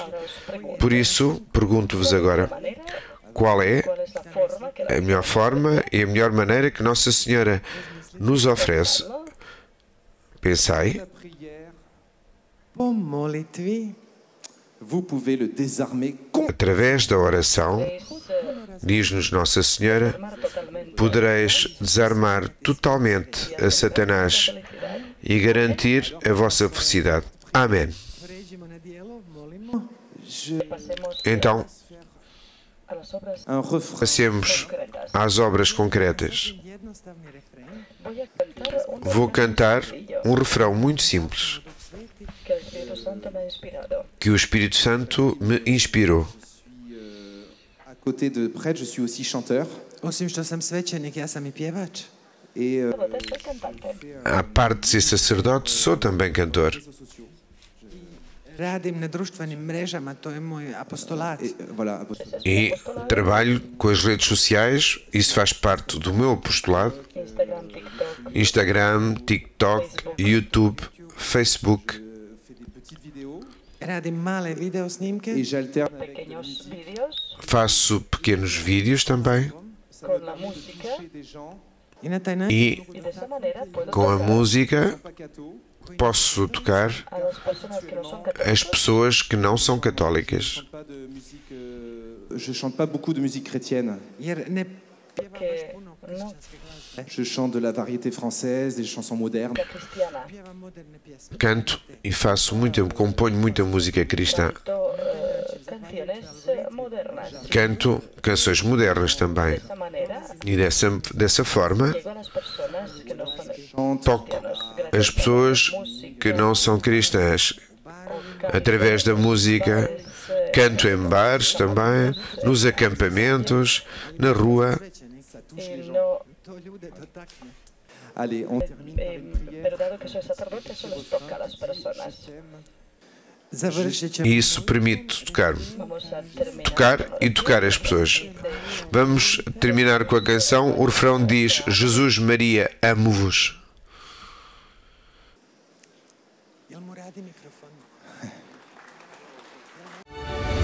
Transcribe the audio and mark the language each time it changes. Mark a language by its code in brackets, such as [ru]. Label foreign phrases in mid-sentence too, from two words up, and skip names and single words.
[pt] Por isso, pergunto-vos agora, qual é a melhor forma e a melhor maneira que Nossa Senhora nos oferece? pensai, [fr] La prière, [hr] po molitvi [fr] vous pouvez le désarmer [pt] através da oração, diz-nos Nossa Senhora, podereis desarmar totalmente a Satanás e garantir a vossa felicidade. Amém. [hr] pređimo na dijelo, molimo. [pt] Então, [fr] un refrain. [pt] passemos às obras concretas. [hr] Jednostavni refren. [pt] Vou cantar um refrão muito simples que o Espírito Santo me inspirou. [fr] À côté de prêtre, je suis aussi chanteur. [hr] Osim što sam svećenik, ja sam i pjevač. [fr] Et [pt] À parte de ser sacerdote, sou também cantor. [hr] Radim na društvenim mrežama, to je moj apostolat. [fr] voilà. [pt] E trabalho com as redes sociais, isso faz parte do meu apostolado. Instagram, TikTok, YouTube, Facebook. [fr] Fais des petites vidéos [hr] Radim male video snimke [fr] et j'alterne avec [es] Pequeños vídeos [pt] Faço pequenos vídeos também [es] con la música [fr] chez des gens [hr] i na taj način [pt] e [es] y de esa manera puedo [pt] com a tocar música [fr] pas cathos. [pt] posso tocar [es] a las personas que no son [pt] as católicas. pessoas que não são católicas. [fr] Pas de musique, je chante pas beaucoup de musique chrétienne. [hr] jer ne pjevam baš [es] Que [hr] puno [es] no, [hr] kršćanske glazbe. [fr] Je chante de la variété française, des chansons modernes. [es] la cristiana. [hr] Pjevam moderne pjesme. [pt] Canto e faço muita, componho muita música cristã. [es] Canto canciones modernas. [pt] Canto canções modernas [es] De [pt] também. [es] esa manera [pt] E dessa forma [es] llego a las personas que no son [fr] Chante [pt] toco as pessoas que não são cristãs através da música. Canto em bares também, nos acampamentos, na rua. [es] y no, [hr] To ljude dotakne. [fr] Allez, on [es] pero dado que soy sacerdote, eso les toca a las personas. [hr] Završit ćemo. [pt] E isso permite tocar-me. [es] Vamos a terminar Tocar con [pt] e tocar as pessoas. Vamos terminar com a canção. O refrão diz: Jesus, Maria, amo-vos. [hr] Jel mu radi mikrofon?